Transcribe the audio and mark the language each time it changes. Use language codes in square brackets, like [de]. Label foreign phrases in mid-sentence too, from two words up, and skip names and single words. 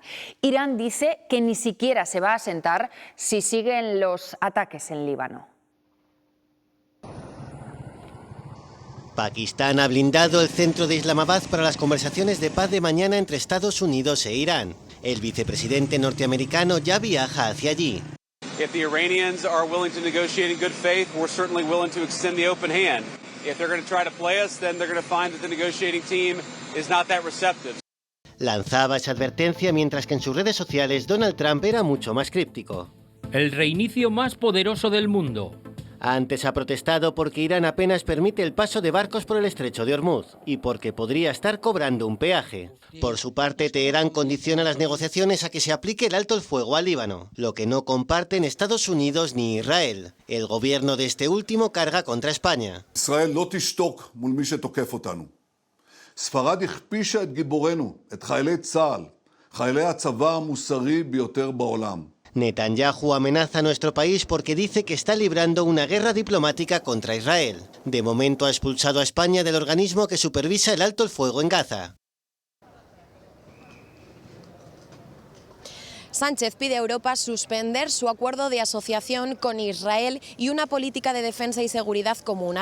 [es] Irán dice que ni siquiera se va a sentar si siguen los ataques en Líbano. Pakistán ha blindado el centro de Islamabad para las conversaciones de paz de mañana entre Estados Unidos e Irán. El vicepresidente norteamericano ya viaja hacia allí. [en] If the Iranians are willing to negotiate in good faith, we're certainly willing to extend the open hand. If they're going to try to play us, then they're going to find that the negotiating team is not that receptive. [es] Lanzaba esa advertencia mientras que en sus redes sociales Donald Trump era mucho más críptico. El reinicio más poderoso del mundo. Antes ha protestado porque Irán apenas permite el paso de barcos por el estrecho de Hormuz y porque podría estar cobrando un peaje. Por su parte, Teherán condiciona las negociaciones a que se aplique el alto el fuego al Líbano, lo que no comparten Estados Unidos ni Israel. El gobierno de este último carga contra España. [he] ישראל לא תשתוק מול מי שתוקף אותנו. ספרד הכפישה את גיבורנו, את חיילי צה"ל, חיילי הצבא המוסרי ביותר בעולם. [es] Netanyahu amenaza a nuestro país porque dice que está librando una guerra diplomática contra Israel. De momento ha expulsado a España del organismo que supervisa el alto el fuego en Gaza. Sánchez pide a Europa suspender su acuerdo de asociación con Israel y una política de defensa y seguridad común.